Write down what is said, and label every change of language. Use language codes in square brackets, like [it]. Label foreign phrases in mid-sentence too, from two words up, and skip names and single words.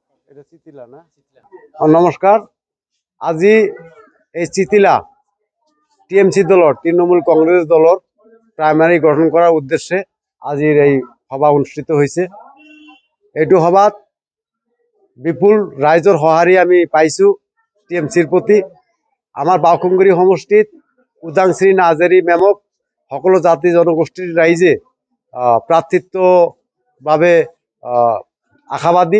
[bn] এটা চিতিলা না? নমস্কার। আজি এই চিতিলা টিএমসি দলর তৃণমূল কংগ্রেস দলর প্রাইমারি গঠন করার উদ্দেশ্যে আজির এই সভা অনুষ্ঠিত হয়েছে। [as] এইটো সভাত বিপুল রাইজৰ সঁহাৰি আমি পাইছো টিএমসিৰ প্ৰতি। আমাৰ বাওকুংগুৰি সমষ্টিত উদাংশ্ৰী নাৰ্জাৰী মেমক সকলো জাতি জনগোষ্ঠীৰ ৰাইজে প্ৰাৰ্থিত্বৰ বাবে আশাবাদী।